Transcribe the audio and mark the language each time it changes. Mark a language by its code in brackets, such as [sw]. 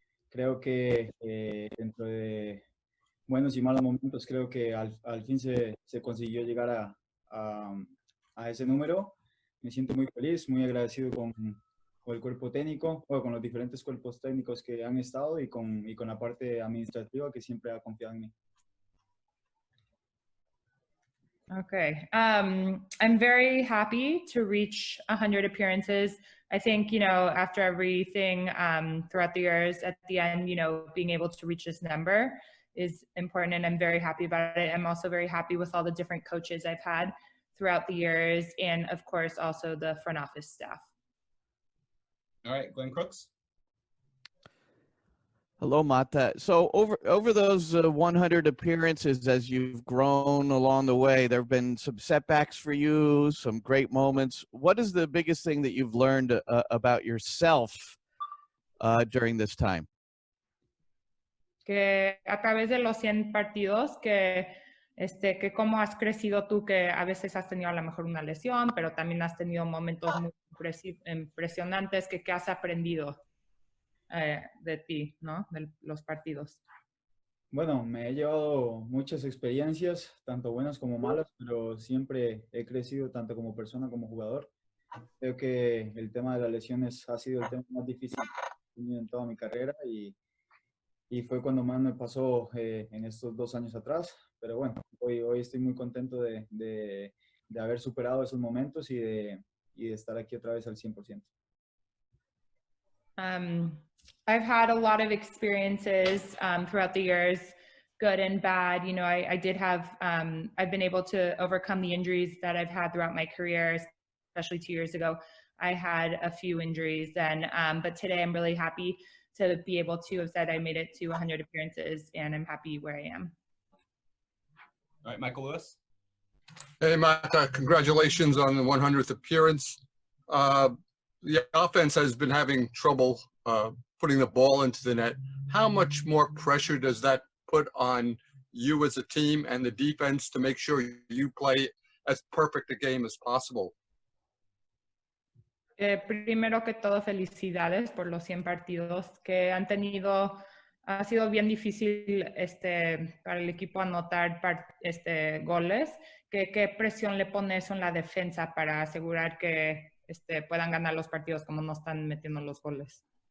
[es] Creo que dentro de buenos y malos momentos, creo que al fin se consiguió llegar a ese número. Me siento muy feliz, muy agradecido con el cuerpo técnico, o con los diferentes cuerpos técnicos que han estado y con la parte administrativa que siempre ha confiado en mí. [en] Okay. I'm very happy to reach 100 appearances. I think, after everything throughout the years, at the end, being able to reach this number is important, and I'm very happy about it. I'm also very happy with all the different coaches I've had throughout the years, and of course, also the front office staff. All right, Glenn Crooks. Hello, Mata. So over those 100 appearances, as you've grown along the way, there have been some setbacks for you, some great moments. What is the biggest thing that you've learned about yourself during this time? [es] Que a través de los 100 partidos, que cómo has crecido tú, que a veces has tenido a lo mejor una lesión, pero también has tenido momentos muy impresionantes, que has aprendido de ti, ¿no? De los partidos. Bueno, me he llevado muchas experiencias, tanto buenas como malas, pero siempre he crecido tanto como persona como jugador. Creo que el tema de las lesiones ha sido el tema más difícil que he tenido en toda mi carrera y fue cuando más me pasó en estos 2 años atrás. Pero bueno, hoy estoy muy contento de haber superado esos momentos y de estar aquí otra vez al 100%. [en] I've had a lot of experiences throughout the years, good and bad. I did have, I've been able to overcome the injuries that I've had throughout my career, especially 2 years ago. I had a few injuries then, but today I'm really happy to be able to have said I made it to 100 appearances, and I'm happy where I am. All right, Michael Lewis. Hey, Matt, congratulations on the 100th appearance. The offense has been having trouble putting the ball into the net. How much more pressure does that put on you as a team and the defense to make sure you play as perfect a game as possible? [es] Primero que todo, felicidades por los 100 partidos que han tenido. Ha sido bien difícil para el equipo anotar goles. ¿Qué presión le pone eso en la defensa para asegurar que puedan ganar los partidos como no están metiendo los goles?